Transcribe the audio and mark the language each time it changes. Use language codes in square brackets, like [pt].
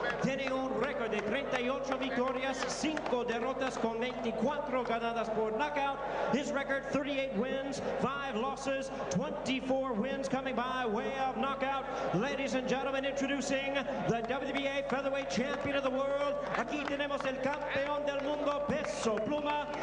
[es] Tiene un récord de 38 victorias, 5 derrotas con 24 ganadas por knockout. [en] His record 38 wins, 5 losses, 24 wins coming by way of knockout. Ladies and gentlemen, introducing the WBA Featherweight Champion of the World. [es] Aquí tenemos el campeón del mundo peso pluma.